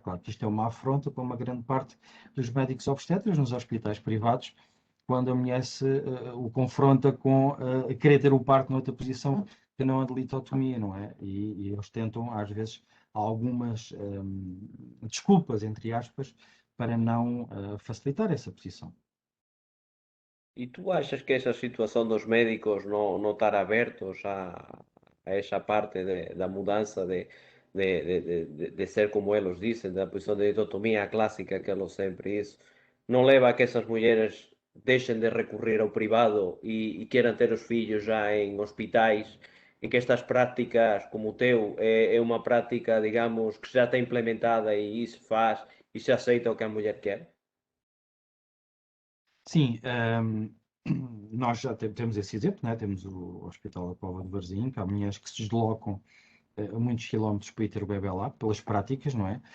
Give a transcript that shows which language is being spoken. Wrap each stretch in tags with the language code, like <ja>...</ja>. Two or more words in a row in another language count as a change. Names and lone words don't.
<pt>Claro que isto é uma afronta para uma grande parte dos médicos obstetras nos hospitais privados, quando a mulher o confronta com querer ter o parto noutra posição que não a de litotomia, não é? E eles tentam, às vezes, algumas desculpas, entre aspas, para não facilitar essa posição.</pt> <gl>E tu achas que esa situación dos médicos no estar abertos a esa parte da mudanza de ser como eles dicen, da posición de dicotomía clásica que eles sempre isso, non leva a que esas mulleres deixen de recurrir ao privado e queran ter os fillos já en hospitais, e que estas prácticas como o teu é unha práctica, digamos, que</gl> <pt>já está implementada e se faz e se aceita o que a mulher quer? Sim, nós já temos esse exemplo, né? Temos o Hospital da Póvoa de Varzim, que há mulheres que se deslocam a muitos quilómetros para ir ter o bebê lá, pelas práticas, não é?</pt>